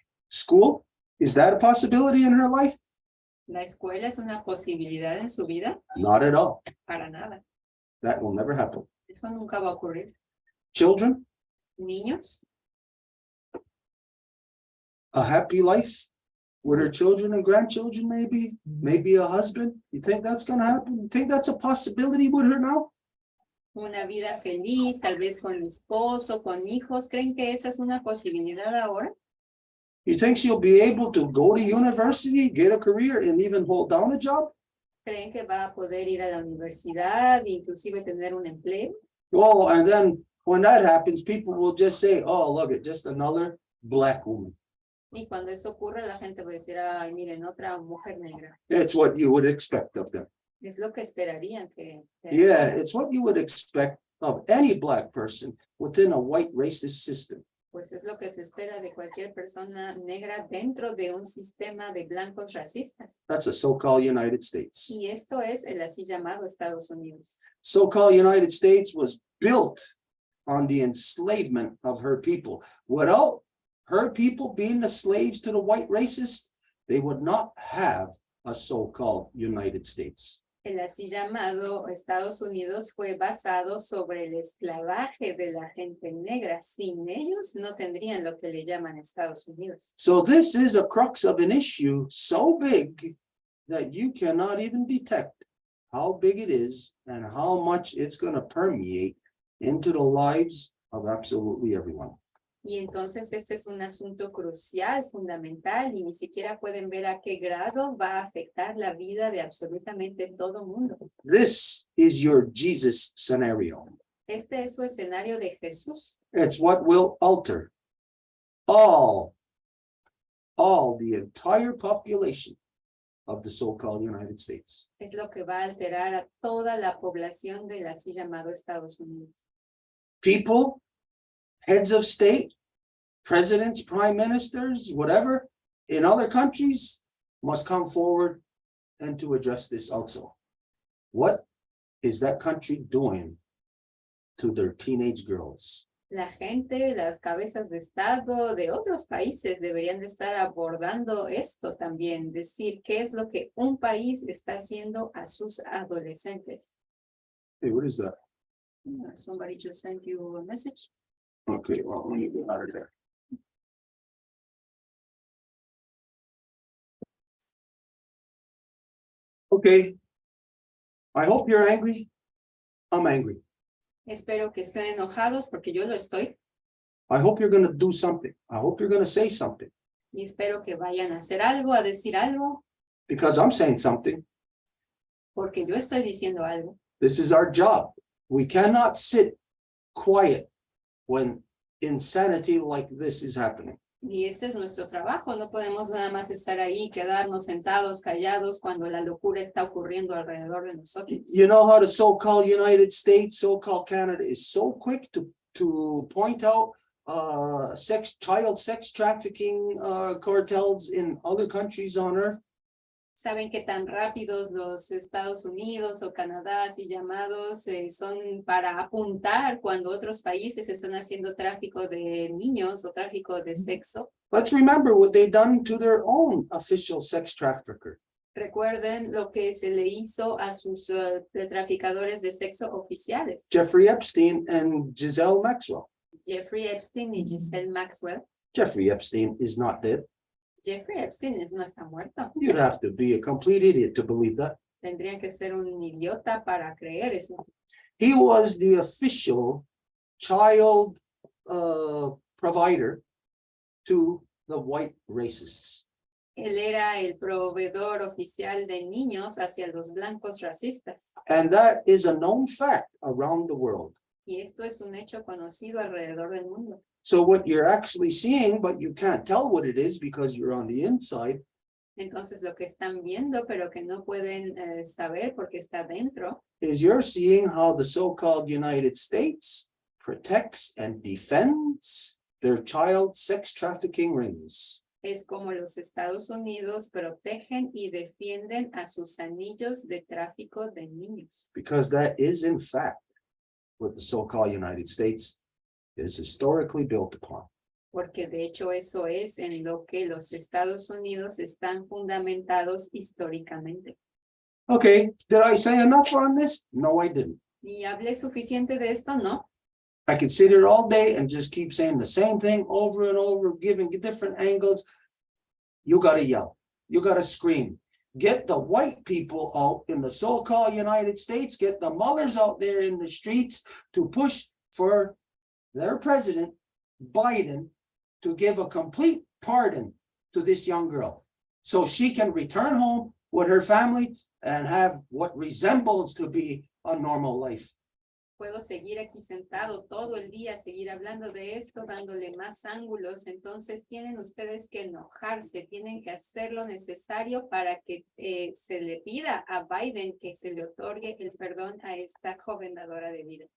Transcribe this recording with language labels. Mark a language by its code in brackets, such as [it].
[en] School? Is that a possibility in her life? [es] ¿La escuela es una posibilidad en su vida? [en] Not at all. [es] Para nada. [en] That will never happen. [es] Eso nunca va a ocurrir. [en] Children? [es] Niños, [en] A happy life with her children and grandchildren, maybe a husband. You think that's gonna happen? You think that's a possibility with her now? [es] una vida feliz, tal vez con esposo, con hijos. ¿Creen que esa es una posibilidad ahora? [en] You think she'll be able to go to university, get a career, and even hold down a job? [es] ¿Creen que va a poder ir a la universidad, inclusive tener un empleo? [en] Well, and then when that happens, people will just say, oh, look, it's just another black woman. [es] Y cuando eso ocurre, la gente va a decir, ay, miren, otra mujer negra. [en] It's what you would expect of them. [es] Es lo que esperarían que [en] Yeah, it's what you would expect of any black person within a white racist system. [es] Pues es lo que se espera de cualquier persona negra dentro de un sistema de blancos racistas. [en] That's the so-called United States. [es] Y esto es el así llamado Estados Unidos. [en] So-called United States was built on the enslavement of her people. Without her people being the slaves to the white racists, they would not have a so-called United States. [es] El así llamado Estados Unidos fue basado sobre el esclavaje de la gente negra. Sin ellos no tendrían lo que le llaman Estados Unidos. [en] So this is a crux of an issue so big that you cannot even detect how big it is and how much it's going to permeate into the lives of absolutely everyone. [es] Y entonces este es un asunto crucial, fundamental, y ni siquiera pueden ver a qué grado va a afectar la vida de absolutamente todo mundo. [en] This is your Jesus scenario. [es] Este es su escenario de Jesús. [en] It's what will alter all the entire population of the so-called United States. [es] Es lo que va a alterar a toda la población del así llamado Estados Unidos. [en] People, heads of state, presidents, prime ministers, whatever, in other countries must come forward and to address this also. What is that country doing to their teenage girls? [es] La gente, las cabezas de Estado de otros países deberían de estar abordando esto también, decir qué es lo que un país está haciendo a sus adolescentes. [en] Hey, what is that? Somebody just sent you a message. Okay, well, let me get out of there. Okay. I hope you're angry. I'm angry. [es] Espero que estén enojados porque yo lo estoy [en] I hope you're gonna do something. I hope you're gonna say something, [es] y espero que vayan a hacer algo, a decir algo, [en] because I'm saying something. [es] porque yo estoy diciendo algo. [en] This is our job. We cannot sit quiet when insanity like this is happening. [es] Y este es nuestro trabajo, no podemos nada más estar ahí, quedarnos sentados, callados, cuando la locura está ocurriendo alrededor de nosotros. [en] You know how the so-called United States, so-called Canada is so quick to point out child sex trafficking cartels in other countries on earth? [es] Saben que tan rápidos los Estados Unidos o Canadá, así llamados, son para apuntar cuando otros países están haciendo tráfico de niños o tráfico de sexo. [en] Let's remember what they've done to their own official sex trafficker. [es] Recuerden lo que se le hizo a sus traficadores de sexo oficiales. [en] Jeffrey Epstein and Giselle Maxwell. [es] Jeffrey Epstein y Giselle Maxwell. [en] Jeffrey Epstein is not dead. [es] Jeffrey Epstein no está muerto. [en] You'd have to be a complete idiot to believe that. [es] Tendrían que ser un idiota para creer eso. [en] He was the official child provider to the white racists. [es] Él era el proveedor oficial de niños hacia los blancos racistas. [en] And that is a known fact around the world. [es] Y esto es un hecho conocido alrededor del mundo. [en] So what you're actually seeing, but you can't tell what it is because you're on the inside, [es] Entonces lo que están viendo, pero que no pueden saber porque está dentro, [en] is you're seeing how the so-called United States protects and defends their child sex trafficking rings. [es] es como los Estados Unidos protegen y defienden a sus anillos de tráfico de niños. [en] Because that is in fact what the so-called United States is historically built upon. [es] Porque de hecho eso es en lo que los Estados Unidos están fundamentados históricamente. [en] Okay, did I say enough on this? No, I didn't. [es] ¿Y hablé suficiente de esto? No. [en] I could sit here all day and just keep saying the same thing over and over, giving different angles. You gotta yell. You gotta scream. Get the white people out in the so-called United States, get the mothers out there in the streets to push for their president, Biden, to give a complete pardon to this young girl so she can return home with her family and have what resembles to be a normal life. [es] Puedo seguir aquí sentado todo el día, seguir hablando de esto, dándole más ángulos. Entonces tienen ustedes que enojarse, tienen que hacer lo necesario para que se le pida a Biden que se le otorgue el perdón a esta joven dadora de vida.